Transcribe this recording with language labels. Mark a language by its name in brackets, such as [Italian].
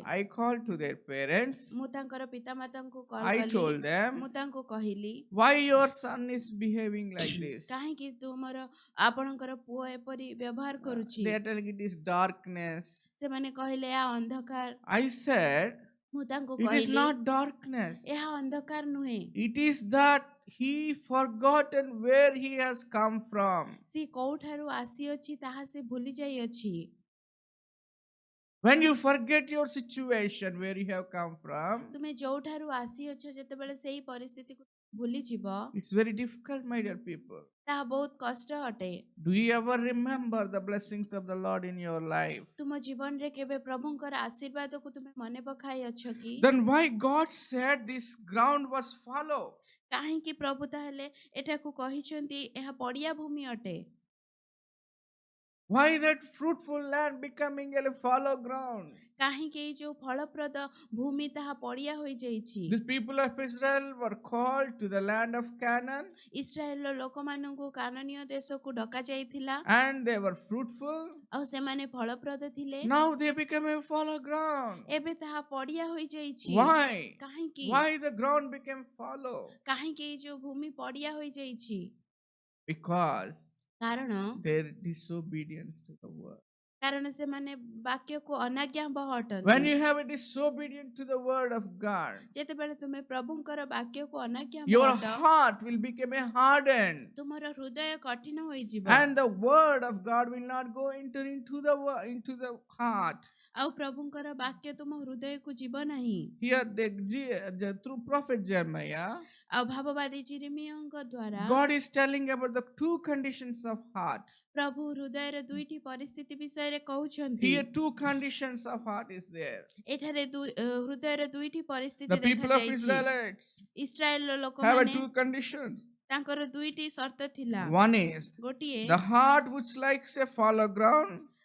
[English] I called to their parents. [Odia] ମୁଁ ତାଙ୍କର ପିତାମାତାଙ୍କୁ କଲ୍ [English] I [Odia] କଲି। [English] told them, [Odia] ମୁଁ ତାଙ୍କୁ କହିଲି, [English] why your son is behaving like this? [Odia] କାହିଁକି ତୁମର ଆପଣଙ୍କର ପୁଅ ଏପରି ବ୍ୟବହାର କରୁଛି? [English] They are telling it is darkness. [Odia] ସେମାନେ କହିଲେ ଏହା ଅନ୍ଧକାର। [English] I said, [Odia] ମୁଁ ତାଙ୍କୁ [English] it is [Odia] କହିଲି, [English] not darkness. [Odia] ଏହା ଅନ୍ଧକାର ନୁହେଁ। [English] It is that he forgotten where he has come from. [Odia] ସେ କୋଉଠାରୁ ଆସିଅଛି ତାହା ସେ ଭୁଲି ଯାଇଅଛି। [English] When you forget your situation, where you have come from, [Odia] ତୁମେ ଯୋଉଠାରୁ ଆସିଅଛ ଯେତେବେଳେ ସେଇ ପରିସ୍ଥିତିକୁ ଭୁଲି ଯିବ, [English] it's very difficult, my dear people. [Odia] ତାହା ବହୁତ କଷ୍ଟ ଅଟେ। [English] Do you ever remember the blessings of the Lord in your life? [Odia] ତୁମ ଜୀବନରେ କେବେ ପ୍ରଭୁଙ୍କର ଆଶୀର୍ବାଦକୁ ତୁମେ ମନେ ପକାଇଅଛ କି? [English] Then why God said this ground was fallow? [Odia] କାହିଁକି ପ୍ରଭୁ ତାହେଲେ ଏଠାକୁ କହିଛନ୍ତି ଏହା ପଡ଼ିଆ ଭୂମି ଅଟେ? [English] Why that fruitful land becoming a fallow ground? [Odia] କାହିଁକି ଏଇ ଯୋଉ ଫଳପ୍ରଦ ଭୂମି ତାହା ପଡ଼ିଆ ହୋଇଯାଇଛି? [English] The people of Israel were called to the land of Canaan [Odia] ଇସ୍ରାଏଲର ଲୋକମାନଙ୍କୁ କାନାନୀୟ ଦେଶକୁ ଡକାଯାଇଥିଲା [English] and they were fruitful. [Odia] ଆଉ ସେମାନେ ଫଳପ୍ରଦ ଥିଲେ। [English] Now they became a fallow ground. [Odia] ଏବେ ତାହା ପଡ଼ିଆ ହୋଇଯାଇଛି। [English] Why? [Odia] କାହିଁକି? [English] Why the ground became fallow? [Odia] କାହିଁକି ଏଇ ଯୋଉ ଭୂମି ପଡ଼ିଆ ହୋଇଯାଇଛି? [English] Because [Odia] କାରଣ [English] their disobedience to the word. [Odia] କାରଣ ସେମାନେ ବାକ୍ୟକୁ ଅନାଜ୍ଞାବହ [English] When [Odia] ଅଟନ୍ତି। [English] you have a disobedient to the word of God, [Odia] ଯେତେବେଳେ ତୁମେ ପ୍ରଭୁଙ୍କର ବାକ୍ୟକୁ ଅନାଜ୍ଞାବହ [English] your [Odia] ଅଟ, [English] heart will become a hardened, [Odia] ତୁମର ହୃଦୟ କଠିନ ହୋଇଯିବ। [English] and the word of God will not go into the heart. [Odia] ଆଉ ପ୍ରଭୁଙ୍କର ବାକ୍ୟ ତୁମ ହୃଦୟକୁ ଯିବ ନାହିଁ। [English] Here, through prophet Jeremiah, [Odia] ଆଉ ଭାବବାଦୀ ଜିରିମିୟଙ୍କ ଦ୍ୱାରା [English] God is telling about the two conditions of heart. [Odia] ପ୍ରଭୁ ହୃଦୟର ଦୁଇଟି ପରିସ୍ଥିତି ବିଷୟରେ କହୁଛନ୍ତି। [English] Here, two conditions of heart is there. [Odia] ଏଠାରେ ହୃଦୟର ଦୁଇଟି [English] The [Odia] ପରିସ୍ଥିତି [English] people of [Odia] ଦେଖାଯାଇଛି। [English] Israelites [Odia] ଇସ୍ରାଏଲର [English] have [Odia] ଲୋକମାନେ [English] two conditions. [Odia] ତାଙ୍କର ଦୁଇଟି ସର୍ତ୍ତ ଥିଲା। [English] One is [Odia] ଗୋଟିଏ [English] the heart which likes a fallow ground,